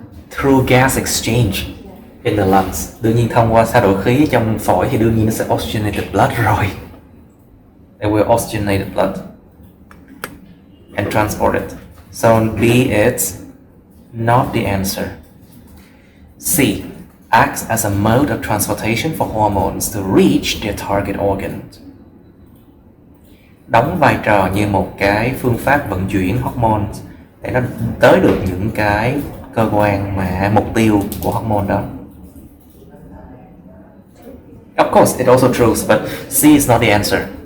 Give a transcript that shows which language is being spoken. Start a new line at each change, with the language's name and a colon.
English: Through gas exchange in the lungs.
Vietnamese: Đương nhiên thông qua trao đổi khí trong phổi thì đương nhiên nó sẽ
English: oxygenate the blood
Vietnamese: rồi.
English: They will oxygenate the blood and transport it. So B is not the answer. C. Acts as a mode of transportation for hormones to reach their target organ.
Vietnamese: Đóng vai trò như một cái phương pháp vận chuyển hormone để nó tới được những cái cơ quan mà mục tiêu của hormone đó.
English: Of course, it also true, but C is not the answer.